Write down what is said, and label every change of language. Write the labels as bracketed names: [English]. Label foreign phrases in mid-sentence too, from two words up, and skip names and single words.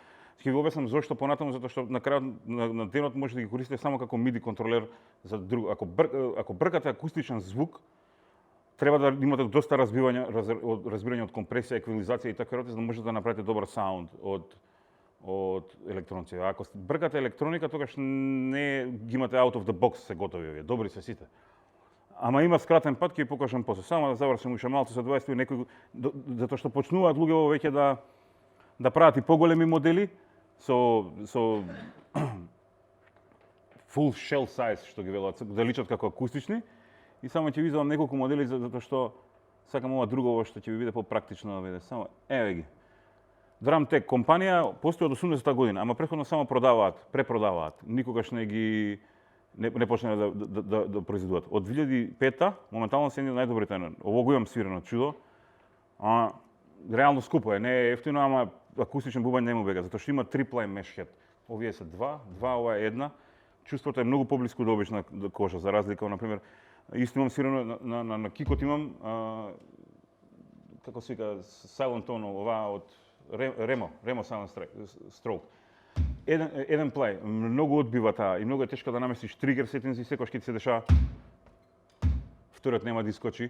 [Macedonian] Ќе ви објаснам зошто понатаму, затоа што на крајот на денот може да ги користите само како MIDI контролер за друг. Ако бркате акустичен звук, треба да имате доста разбирање од компресија, еквализација и така за да можете да направите добар саунд од електронци. Ако бркате електроника, тогаш не ги имате [English] out of the box, [Macedonian] се готови овие. Добри се сите. Ама има скратен пат, ќе ви покажам после. Само да завршам уште малку со 20 некои, затоа што почнуваат луѓе веќе да прават и поголеми модели со [English] full shell size, [Macedonian] што ги велат, да личат како акустични. И само ќе ви извадам неколку модели затоа што сакам ова друго што ќе ви биде попрактично да биде. Само еве ги. Dramtec компанија постои од 80-та година, ама претходно само препродаваат. Никогаш не почнале да произведуваат. Од 2005-та моментално се едни од најдобрите. Ово го имам свирено чудо. Реално скупо е, не е ефтино, ама акустичен бубањ не му бега, затоа што има триплај [English] mesh head. [Macedonian] Овие се два, ова е една. Чувството е многу поблиску до обична кожа, за разлика од, например, исто имам свирено на кикот имам како се вика Silent Tone, ова од Remo Silent Stroke. Еден плај, многу одбива таа и многу е тешко да наместиш [English] trigger settings, [Macedonian] секогаш ќе ти се дешава вториот нема да искочи.